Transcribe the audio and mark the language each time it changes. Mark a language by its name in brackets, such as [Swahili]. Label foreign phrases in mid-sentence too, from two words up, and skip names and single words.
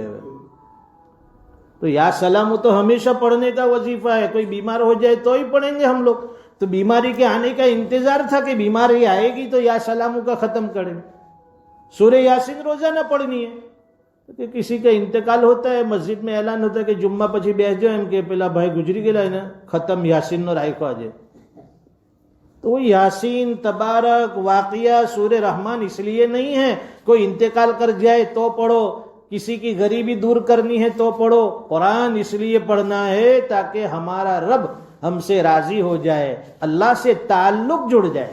[Urdu] تو یا سلام تو ہمیشہ پڑھنے کا وظیفہ ہے، کوئی بیمار ہو جائے تو ہی پڑھیں گے ہم لوگ. تو بیماری کے آنے کا انتظار تھا کہ بیماری آئے گی تو یا سلام کا ختم کریں. سورہ یاسین روزانہ پڑھنی ہے. کہ کسی کا انتقال ہوتا ہے، مسجد میں اعلان ہوتا ہے کہ جمعہ پچھی بیس جاؤ، [Gujarati] એમ કે પેલા ભાઈ ગુજરી ગયેલા એને ખતમ યાસીનનો રાખ્યો આજે. [Urdu] تو یاسین، تبارک، واقعہ، سورہ رحمان اس لیے نہیں ہے کوئی انتقال کر جائے تو پڑھو، کسی کی غریبی دور کرنی ہے تو پڑھو. قرآن اس لیے پڑھنا ہے تاکہ ہمارا رب ہم سے راضی ہو جائے، اللہ سے تعلق جڑ جائے.